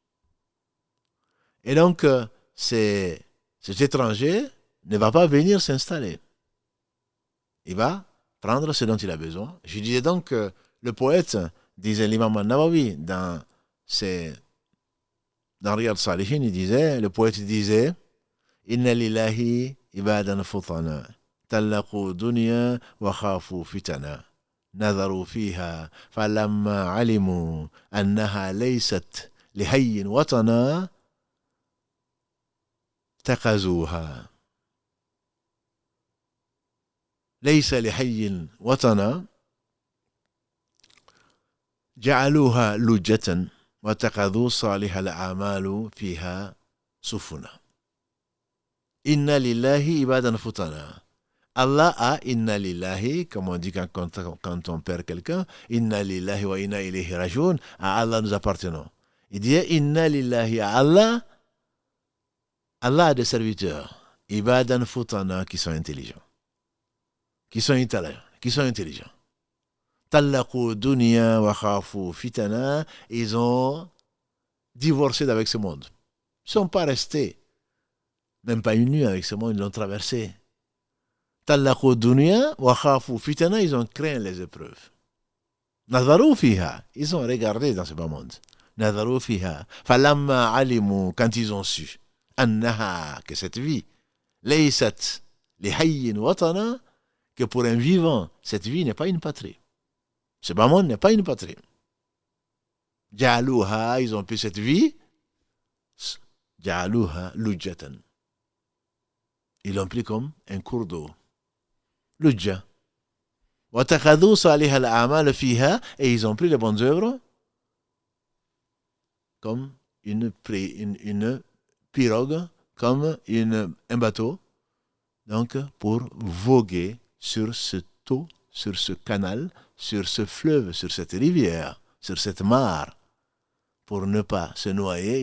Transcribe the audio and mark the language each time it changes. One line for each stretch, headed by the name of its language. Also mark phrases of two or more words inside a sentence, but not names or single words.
French: Et donc, cet étranger ne va pas venir s'installer. Il va prendre ce dont il a besoin. Je disais donc que le poète, disait l'imam An-Nawawi, dans Riyad al-Salihin, le poète disait «
Arabic: إن لله عبادا فطنا طلقوا الدنيا وخافوا الفتنا. نظروا فيها فلما علموا أنها ليست لحي وطنا اتخذوها ليس لحي وطنا جعلوها لجة وَاتَّخَذُوا صَالِحَ الْأَعْمَالُ فِيهَا سُفُنًا. إن لله عبادا فطنا. Allah a إن لله,
French: comme on dit quand on perd quelqu'un,
Arabic: إنا لله وإنا إليه راجعون,
French: à Allah nous appartenons. Il dit
Arabic: إن لله
French: à Allah, Allah a des serviteurs,
Arabic: عبادا فطنا,
French: qui sont intelligents, qui sont intelligents.
Arabic: طلقوا الدنيا وخافوا الفتنا,
French: ils ont divorcé d'avec ce monde. Ils ne sont pas restés, même pas une nuit avec ce monde, ils l'ont traversé.
Arabic: طلقوا الدنيا وخافوا الفتنا,
French: ils ont craint les épreuves.
Arabic: نظروا فيها,
French: ils ont regardé dans ce bas monde.
Arabic: نظروا فيها فلما علموا,
French: quand ils ont su, annaha, que cette vie,
Arabic: ليست لحي وطنا,
French: que pour un vivant, cette vie n'est pas une patrie. Ce bas monde n'est pas une patrie. Ja'aluha, ils ont pris cette vie,
Arabic: جعلوها لجة.
French: Ils l'ont pris comme un cours d'eau.
Arabic: Lujja. وَاتَّخَذُوا صَالِحَ الْأَعْمَالِ فِيهَا,
French: et ils ont pris les bonnes œuvres comme une pirogue, comme un bateau, donc pour voguer sur ce eau, sur ce canal, sur ce fleuve, sur cette rivière, sur cette mare, pour ne pas se noyer.